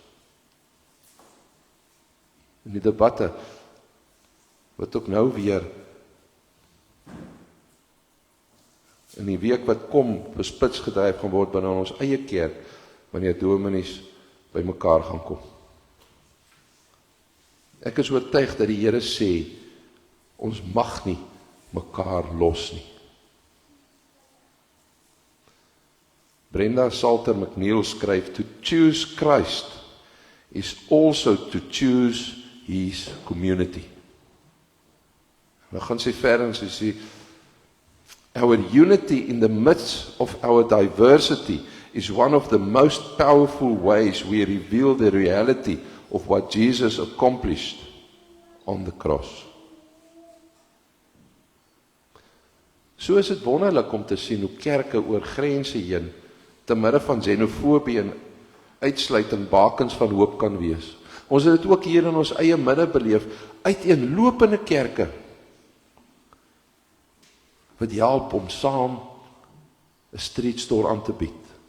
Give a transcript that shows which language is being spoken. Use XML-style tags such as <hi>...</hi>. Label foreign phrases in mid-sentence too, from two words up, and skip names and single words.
<af>In die debatte, wat ook nou weer in die week wat kom, bespits gedryf gaan word binne ons eie kerk, wanneer dominees by mekaar gaan kom. Ek is oortuig dat die Here sê, Ons mag nie mekaar los nie. Brenda Salter McNeil skryf,</af> <en>to choose Christ is also to choose his community.</en> <af>Nou gaan sy verder en sy sê,</af> <en>our unity in the midst of our diversity is one of the most powerful ways we reveal the reality of what Jesus accomplished on the cross.</en> <af>So is dit wonderlik om te sien hoe kerke oor grense heen, te midde van xenofobie en uitsluiting bakens van hoop kan wees. Ons het dit ook hier in ons eie midde beleef, uiteenlopende kerke, wat help om saam 'n</af> <en>street store</en> <af>aan te bied.</af>